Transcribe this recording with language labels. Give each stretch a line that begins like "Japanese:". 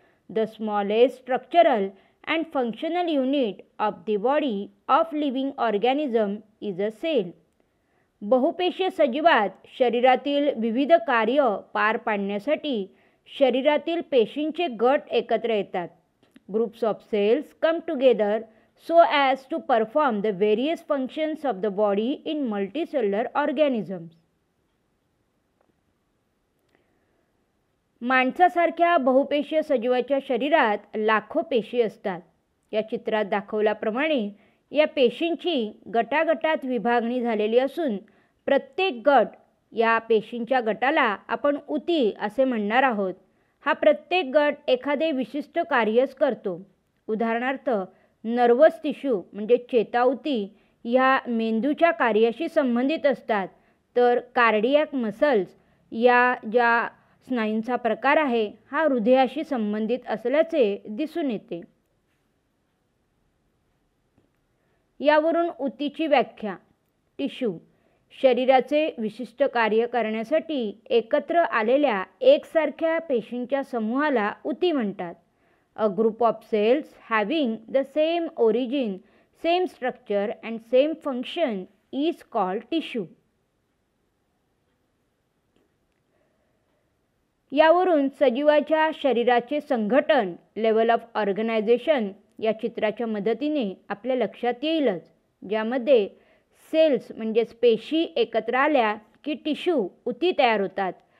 English: The smallest structural and functional unit of the body of living organism is a cell.
Marathi: बहुपेशीय सजीवात शरीरातील विविध कार्य पार पाडण्यासाठी शरीरातील पेशींचे गट एकत्र येतात.
English: Groups of cells come together so as to perform the various functions of the body in multicellular organisms.
Marathi: माणसासारख्या बहुपेशीय सजीवाच्या शरीरात लाखो पेशी असतात. या चित्रात दाखवल्याप्रमाणे या पेशींची गटागटात विभागणी झालेली असून प्रत्येक गट या पेशींच्या गटाला आपण ऊती असे म्हणणार आहोत. हा प्रत्येक गट एखादे विशिष्ट कार्यच करतो. उदाहरणार्थ नर्वस टिश्यू म्हणजे चेताऊती ह्या मेंदूच्या कार्याशी संबंधित असतात, तर कार्डियक मसल्स या ज्या स्नायूंचा प्रकार आहे हा हृदयाशी संबंधित असल्याचे दिसून येते. यावरून ऊतीची व्याख्या. टिश्यू शरीराचे विशिष्ट कार्य करण्यासाठी एकत्र आलेल्या एकसारख्या पेशींच्या समूहाला ऊती म्हणतात.
English: A group of cells having the same origin, same structure and same function is called tissue.
Marathi: यावरून सजीवाच्या शरीराचे संघटन
English: level of organisation
Marathi: या चित्राच्या मदतीने आपल्या लक्षात येईलच, ज्यामध्ये सेल्स म्हणजेच पेशी एकत्र आल्या की टिश्यू ऊती तयार होतात.